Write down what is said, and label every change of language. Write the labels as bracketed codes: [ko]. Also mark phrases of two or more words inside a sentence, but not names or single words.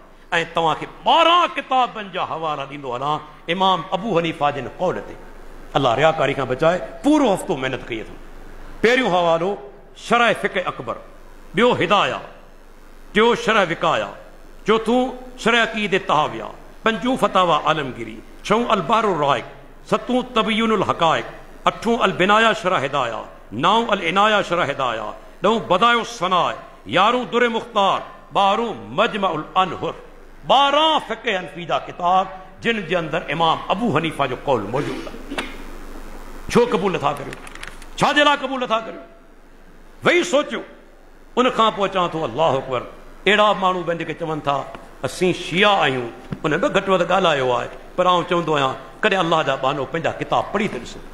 [sd] ऐं तव्हांखे 12 किताबनि जा हवाला ॾींदो हलां इमाम अबू हनीफ़ा जे कौल ते। अल्लाह रियाकारी खां बचाए, पूरो हफ़्तो महिनत कई अथऊं। पहिरियों हवालो शरह फ़िक़्ह अकबर, ॿियो हिदाया, टियों शरह विकाया, चौथों शरह अक़ीदे तहाविया, पंजों फतावा आलमगिरी, छहों अलबारो राइक, सतों तबय्युनुल हक़ाइक़, अठों अल बिनाया शरह हिदाया, नौ अल इनाया शरह हिदाया, ॾहों बदायो सनाए, 11 दुरे मुख़्तार, 12 मजमउल अनहुर। 12 फ़िक़्ह हनफ़ी जा किताब जिन जे अंदरि इमाम अबू हनीफ़ा जो कौल मौजूद आहे। छो क़बूल नथा करियो, छाजे लाइ क़बूल नथा करियो? वेही सोचियो। उन खां पोइ चवां थो [ar] الله أكبر, [sd] अहिड़ा माण्हू बि जेके चवनि था असीं शिया आहियूं, उन बि घटि वधि ॻाल्हायो आहे, पर आउं चवंदो आहियां कॾहिं अल्लाह जा बानो पंहिंजा किताब पढ़ी था ॾिसो।